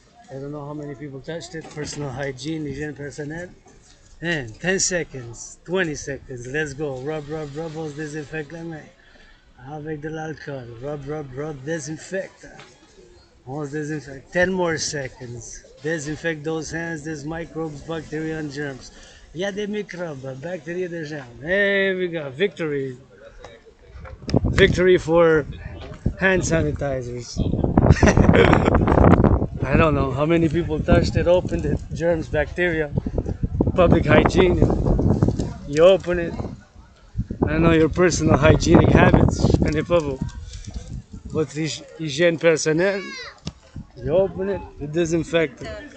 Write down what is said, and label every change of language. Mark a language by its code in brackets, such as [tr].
[en] I don't know how many people touched it. Personal hygiene, [fr] hygiène personnelle. [en] And 10 seconds, 20 seconds, let's go. [fr] Rub, on se désinfecte la main. Avec de l'alcool. Rub, désinfecte. On se désinfecte. [en] 10 more seconds. Disinfect those hands, there's microbes, bacteria and germs. [fr] Il y a des microbes, bacteria, des germs. [en] Hey, we got victory. Victory for hand sanitizers. I don't know how many people touched it, opened it, germs, bacteria, public hygiene. You open it. I know your personal hygienic habits. [fr] Je connais pas votre hygiène personnelle. [en] You open it, you disinfect it.